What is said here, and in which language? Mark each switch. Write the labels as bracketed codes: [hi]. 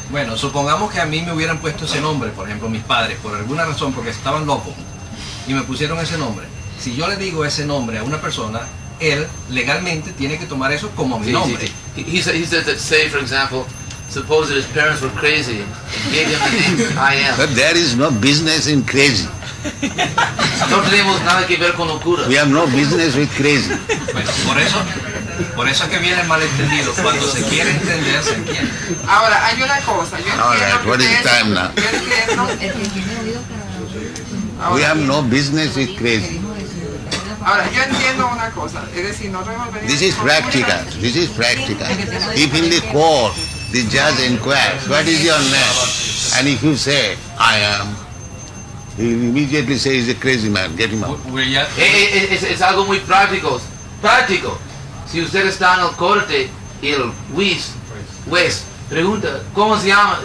[es] Bueno, supongamos que a mí me hubieran puesto ese nombre, por ejemplo mis padres, por alguna razón, porque estaban locos, y me pusieron ese nombre. Si yo le digo ese nombre a una persona, él legalmente tiene que tomar eso como mi nombre. [en] He says that, say for example, suppose that his parents were crazy and gave him the name I am. But there is no business in crazy. [es] No tenemos nada que ver con locura. [en] We have no business with crazy. [es] Bueno, por eso es que viene el malentendido. Cuando se quiere entender, se entiende. Ahora, hay una cosa. Yo entiendo que [en] What is time now? [es] yo entiendo [en] We have no business with crazy. [es] Ahora, yo entiendo una cosa, es decir, nosotros hemos venido... [en] This is practical. This is practical. If in the court the judge inquires, what is your name? And if you say, I am, he will immediately say he's a crazy man, get him out. [es] Es algo muy práctico. Práctico. Si usted está en el corte y el juez pregunta, ¿cómo se llama?